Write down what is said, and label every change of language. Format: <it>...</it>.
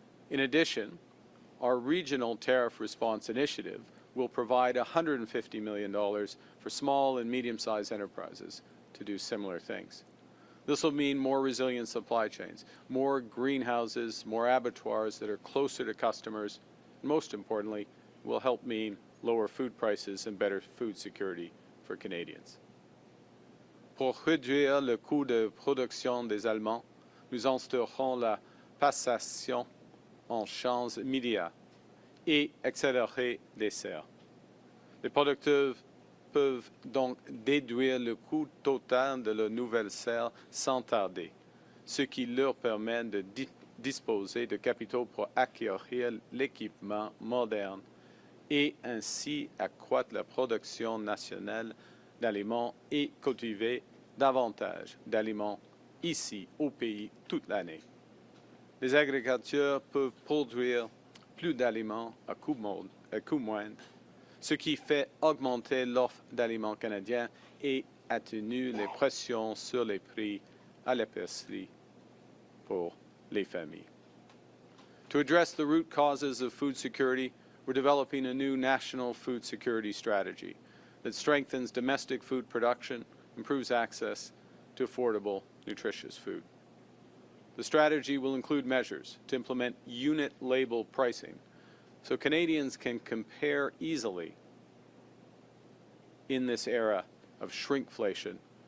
<en>In addition, our regional tariff response initiative will provide $150 million for small and medium-sized enterprises to do similar things. This will mean more resilient supply chains, more greenhouses, more abattoirs that are closer to customers, and most importantly, will help mean lower food prices and better food security for Canadians.</en> <fr>Pour réduire le coût de production des Allemands, nous instaurons la passation en champs immédiats et accélérer les serres. Les producteurs peuvent donc déduire le coût total de la nouvelle serre sans tarder, ce qui leur permet de disposer de capitaux pour acquérir l'équipement moderne et ainsi accroître la production nationale d'aliments et cultiver davantage d'aliments ici au pays toute l'année. Les agriculteurs peuvent produire plus d'aliments à coût moindre, ce qui fait augmenter l'offre d'aliments canadiens et atténue les pressions sur les prix à l'épicerie pour les familles.</fr> <en>To address the root causes of food security, we're developing a new national food security strategy that strengthens domestic food production, improves access to affordable, nutritious food. The strategy will include measures to implement unit label pricing so Canadians can compare easily in this era of shrinkflation.</en>